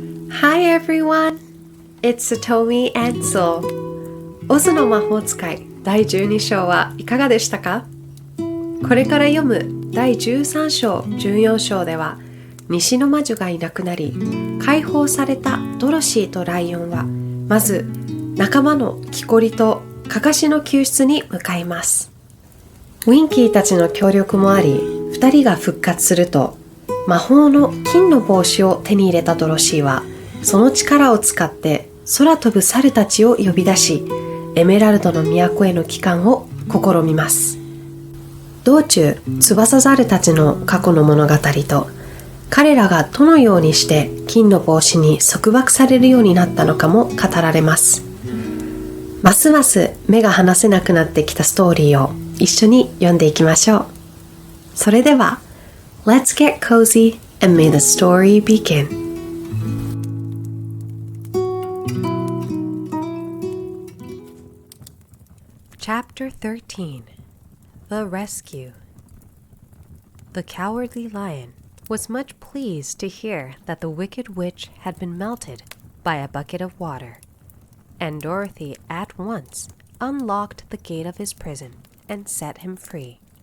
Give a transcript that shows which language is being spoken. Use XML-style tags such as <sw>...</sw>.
<en>Hi everyone, it's Satomi and Sol.</en> <ja>オズの魔法使い第12章はいかがでしたか？これから読む第13章、14章では西の魔女がいなくなり解放されたドロシーとライオンはまず仲間のキコリとカカシの救出に向かいます。ウィンキーたちの協力もあり2人が復活すると魔法の金の帽子を手に入れたドロシーはその力を使って空飛ぶ猿たちを呼び出しエメラルドの都への帰還を試みます。道中翼ザルたちの過去の物語と彼らがどのようにして金の帽子に束縛されるようになったのかも語られます。ますます目が離せなくなってきたストーリーを一緒に読んでいきましょう。それでは</ja> <en>Let's get cozy and may the story begin. Chapter 13 The Rescue. The Cowardly Lion was much pleased to hear that the wicked witch had been melted by a bucket of water, and Dorothy at once unlocked the gate of his prison and set him free.</en>